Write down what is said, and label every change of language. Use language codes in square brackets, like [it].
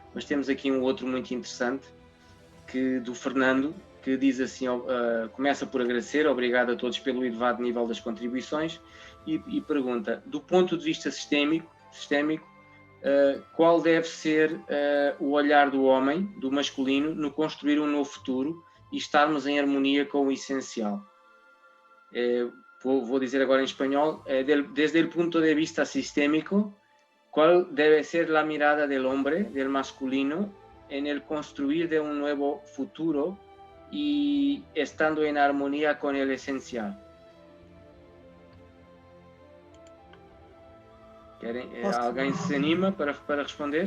[pt] Mas temos aqui um outro muito interessante do Fernando, que diz assim, começa por agradecer, obrigado a todos pelo elevado nível das contribuições, e pergunta, do ponto de vista sistémico, qual deve ser o olhar do homem, do masculino, no construir um novo futuro e estarmos em harmonia com o essencial? Vou dizer agora em espanhol, [es] desde el punto de vista sistémico, ¿cuál debe ser la mirada del hombre, del masculino, en el construir de un nuevo futuro y estando en armonía con el esencial? [pt] Alguém se anima para responder?